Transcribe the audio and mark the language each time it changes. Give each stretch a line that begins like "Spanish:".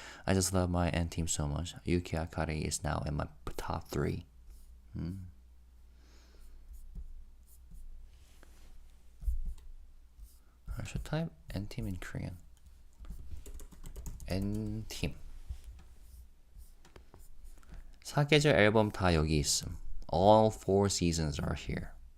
English: I just love my N team so much. Yukiakari is now in my top 3. I should type N team in Korean. N team.
Korean: 사계절 앨범 다 여기 있음.
English: All four seasons are here.